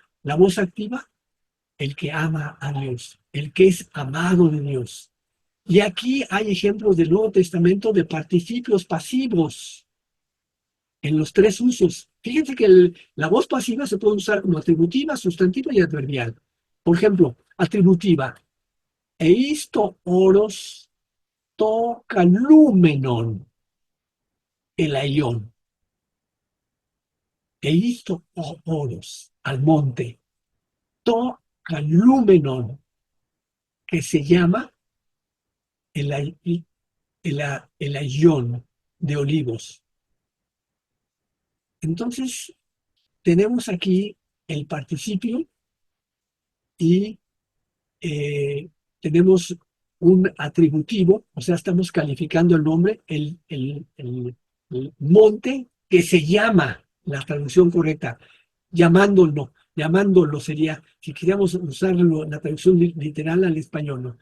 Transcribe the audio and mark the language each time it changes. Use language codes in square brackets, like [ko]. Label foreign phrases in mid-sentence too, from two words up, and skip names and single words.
[es] La voz activa, el que ama a Dios, el que es amado de Dios. Y aquí hay ejemplos del Nuevo Testamento de participios pasivos en los 3 usos. Fíjense que la voz pasiva se puede usar como atributiva, sustantiva y adverbial. Por ejemplo, atributiva. [el] εἰς τὸ ὄρος τὸ καλούμενον. ἐλαιῶν. [es] E hizo oros al monte, [el] τὸ καλούμενον, [es] que se llama el aión de olivos. Entonces, tenemos aquí el participio y tenemos un atributivo, o sea, estamos calificando el nombre, el monte que se llama, la traducción correcta, llamándolo sería, si queríamos usarlo, la traducción literal al español, ¿no?